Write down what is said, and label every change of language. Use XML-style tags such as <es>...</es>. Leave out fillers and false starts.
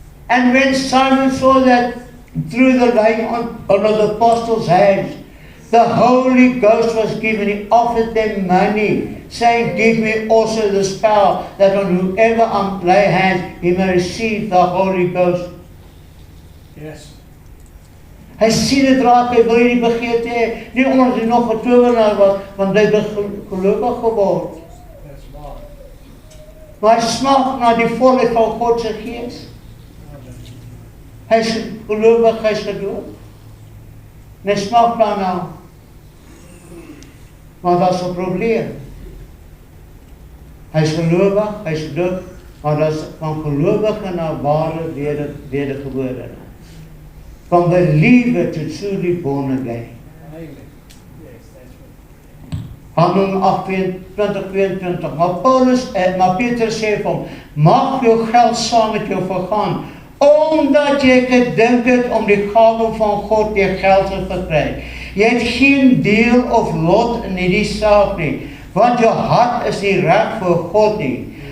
<en>And when Simon saw that through the laying on of the apostles' hands, the Holy Ghost was given, he offered them money, saying, give me also this power, that on whoever I lay hands, he may receive the Holy Ghost. Yes.</en> <af>Hy sien dit raak, hy wil hierdie begeerte hê, nie omdat hy nog 'n towenaar was, want hy het gelowig geword.</af> <en>That's right.</en> <af>Maar hy smag na die volheid van God se Gees. Hy is gelowig, hy is gedoop. En hy smag daarna. Maar dat is 'n probleem. Hy is gelowig, hy is gedoop, maar dat is van gelowige na ware wedergebore.</af> <en>From believer to truly born again. Amen. Yes, that's right.</en> <af>Handelinge 8:22. Maar Petrus sê vir hom, mag jou geld saam met jou vergaan, omdat jy gedink het om die gawe van God deur geld te verkry. Jy het geen deel of lot in hierdie saak nie, want jou hart is nie reg voor God nie.</af>